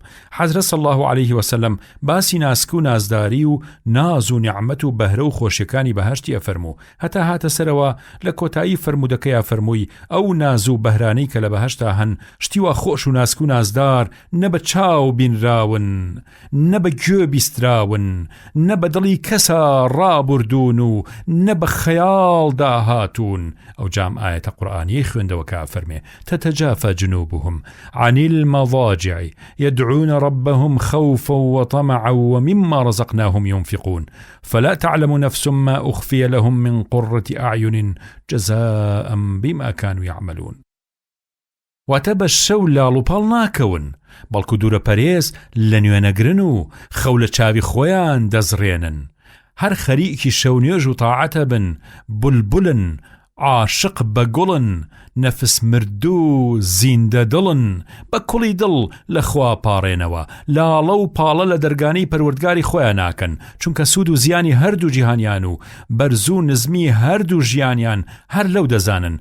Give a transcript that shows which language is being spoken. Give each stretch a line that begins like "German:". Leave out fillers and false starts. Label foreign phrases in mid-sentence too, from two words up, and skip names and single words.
Central Kurdish: حەزرەت
Arabic: صلی الله عليه وسلم
Central Kurdish: باسی ناسک و نازداری و ناز و نیعمەت و بەهرە و خۆشیەکانی بەهەشتی ئەفەرموو، هەتا هاتە سەرەوە لە کۆتایی فەرمودەکەیە فەرمووی ئەو ناز و بەهرانەی کە لە بەهەشتا هەن شتیوا خۆش و ناسک و نازدار نە بە چاو بینراون، نە بە گوێ بیستراون، نە بە دڵی کەسە ڕابردوون و نە بە خەیاڵ داهاتون. ئەو جام
Arabic: آية قرآنية
Central Kurdish: خوندوكا فرمي
Arabic: تتجافى جنوبهم عن المضاجع يدعون ربهم خوفا وطمعا ومما رزقناهم ينفقون فلا تعلم نفس ما أخفي لهم من قرة أعين جزاء بما كانوا يعملون.
Central Kurdish: واتە بە شەو لاڵ و پاڵ ناکەون، بەڵکو دوورە پەرێز لە نوێنەگرن و خەو لە چاوی خۆیان دەزڕێنن. هەر خەریکی شەو نوێژ و تاعەتە بن، بولبولن، عاشق بەگوڵن، نەفس مردوو زیندە دڵن، بە کوڵی دڵ لە خوا پاڕێنەوە، لاڵە و پاڵە لە دەرگانەی پەروەردگاری خۆیان ناکەن، چونکە سوود و زیانی هەردوو جیهانیان و بەرز و نزمی هەردوو ژیانیان هەر لەو دەزانن.